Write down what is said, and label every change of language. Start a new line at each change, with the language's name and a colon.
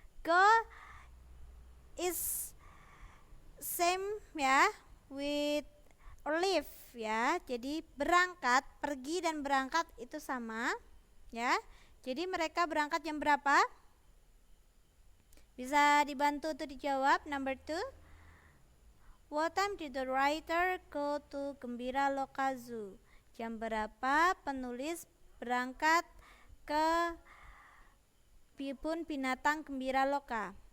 English: Go is same ya with leave ya.
Indonesian: Jadi berangkat, pergi dan berangkat itu sama ya. Jadi mereka berangkat jam berapa? Bisa dibantu untuk dijawab.
English: Number 2. What time did the writer go to Gembira Loka Zoo?
Indonesian: Jam berapa penulis berangkat ke kebun binatang Gembira Loka?